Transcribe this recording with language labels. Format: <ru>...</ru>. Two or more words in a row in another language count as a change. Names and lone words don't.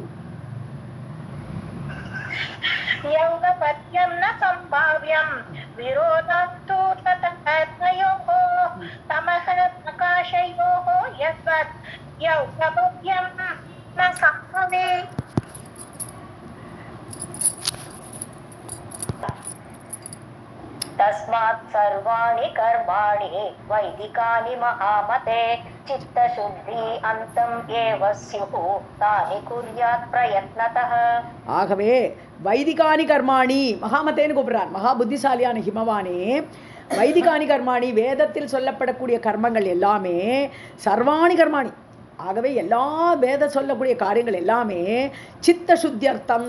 <sa>यौगपद्यम् न सम्भाव्यम् विरोधात् तु ततः तयोः तमह प्रकाशयोः यस्वत् यौगपद्यम् न सम्भवे. तस्मात् सर्वाणि कर्माणि वैदिकानि महामते चित्तशुद्धि अन्तम् एव स्युः तानि कुर्यात् प्रयत्नतः.</sa> <ta>ஆகவே</ta> <sa>वैदिकानि कर्माणि</sa> <ta>மகாமத்தேன்னு கூப்பிடுறார். மகா புத்திசாலியான ஹிமவானே,</ta> <sa>वैदिकानि कर्माणि</sa> <ta>வேதத்தில் சொல்லப்படக்கூடிய கர்மங்கள் எல்லாமே</ta> <sa>सर्वाणि कर्माणि.</sa> <ta>ஆகவே எல்லா வேத சொல்லக்கூடிய காரியங்கள் எல்லாமே சித்த சுத்தியர்த்தம்.</ta>